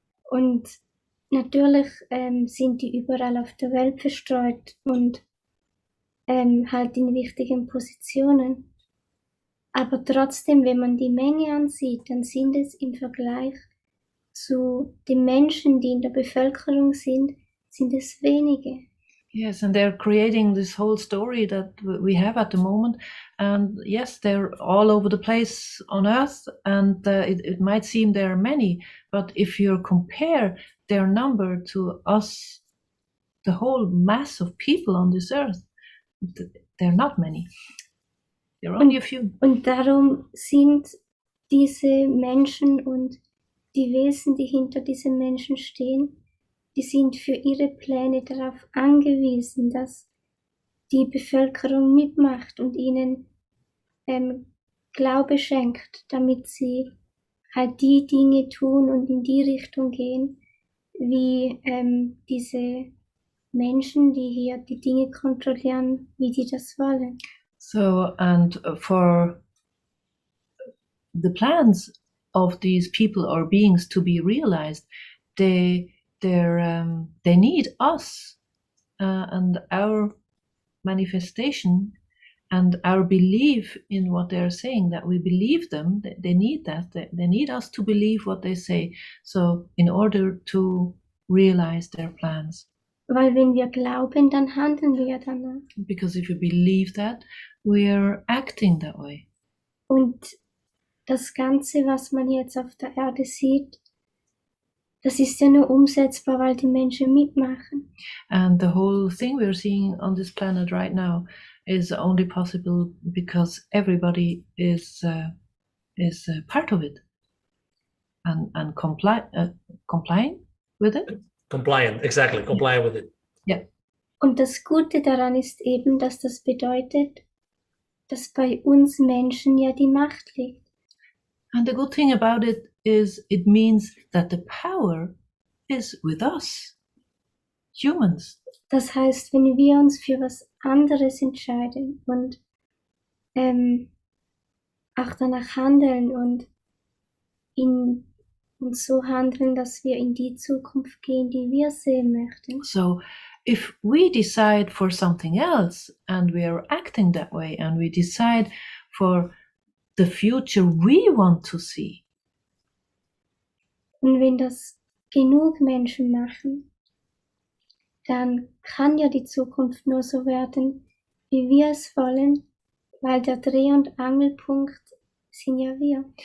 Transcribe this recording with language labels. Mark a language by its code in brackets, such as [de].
[de] Und natürlich sind die überall auf der Welt verstreut und halt in wichtigen Positionen. Aber trotzdem, wenn man die Menge ansieht, dann sind es im Vergleich zu den Menschen, die in der Bevölkerung sind es wenige. [en] Yes, and they're creating this whole story that we have at the moment. And yes, they're all over the place on Earth, and it might seem there are many, but if you compare their number to us, the whole mass of people on this Earth, they're not many. They're only a few. [de] Und darum sind diese Menschen und die Wesen, die hinter diesen Menschen stehen, die sind für ihre Pläne darauf angewiesen, dass die Bevölkerung mitmacht und ihnen Glaube schenkt, damit sie halt die Dinge tun und in die Richtung gehen, wie diese Menschen, die hier die Dinge kontrollieren, wie die das wollen. [en] So, and for the plans of these people or beings to be realized, they need us and our manifestation And our belief in what they're saying, that we believe them, they need that. They need us to believe what they say. So in order to realize their plans. [de] Weil wenn wir glauben, dann handeln wir danach. [en] Because if we believe that, we're acting that way. [de] Und das Ganze, was man jetzt auf der Erde sieht, das ist ja nur umsetzbar, weil die Menschen mitmachen. [en] And the whole thing we're seeing on this planet right now is only possible because everybody is part of it and complying with it. Compliant, exactly, compliant with it. Yeah. [de] Und das Gute daran ist eben, dass das bedeutet, dass bei uns Menschen ja die Macht liegt. [en] And the good thing about it is it means that the power is with us, humans. [de] Das heißt, wenn wir uns für was anderes entscheiden und auch danach handeln und so handeln, dass wir in die Zukunft gehen, die wir sehen möchten. [en] So if we decide for something else and we are acting that way and we decide for the future we want to see. [de] Und wenn das genug Menschen machen, dann kann ja die Zukunft nur so werden, wie wir es wollen, weil der Dreh- und Angelpunkt sind ja wir.